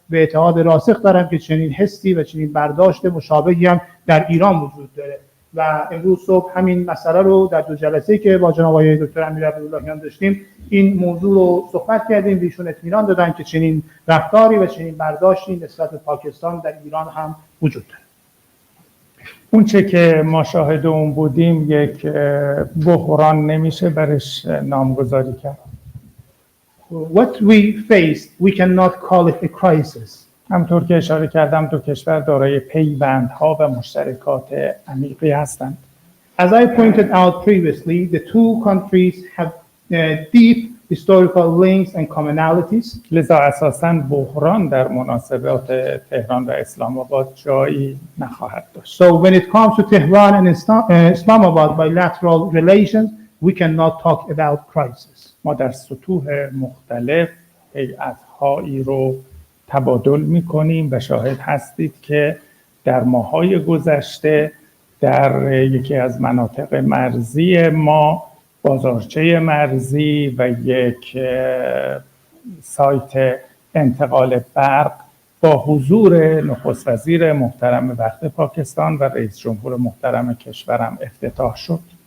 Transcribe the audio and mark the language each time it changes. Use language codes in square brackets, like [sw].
[fa] به اعتقاد راسخ دارم که چنین حسی و چنین برداشت مشابهی هم در ایران وجود داره و امروز صبح همین مسئله رو در 2 جلسه‌ای که با جناب آقای دکتر امیر عبداللهیان داشتیم این موضوع رو صحبت کردیم. ایشون اطمینان دادن که چنین رفتاری و چنین برداشتی نسبت به پاکستان در ایران هم وجود داره. اون چه که ما شاهد اون بودیم یک بحران نمیشه برش نامگذاری کرد. [en] What we faced, we cannot call it a crisis. [fa] همطور که اشاره کردم 2 کشور دارای پیوندها و مشترکات عمیقی هستند. [en] As I pointed out previously, the 2 countries have deep historical links and commonalities. [fa] لذا اساساً بحران در مناسبات تهران و اسلام آباد جایی نخواهد داشت. [en] So when it comes to Tehran and Islamabad bilateral relations, we cannot talk about crisis. [fa] ما در سطوح مختلف هیئت‌هایی رو تبادل می‌کنیم و شاهد هستید که در ماه‌های گذشته در یکی از مناطق مرزی ما بازارچه مرزی و یک سایت انتقال برق با حضور نخست وزیر محترم وقت پاکستان و رئیس جمهور محترم کشورم افتتاح شد.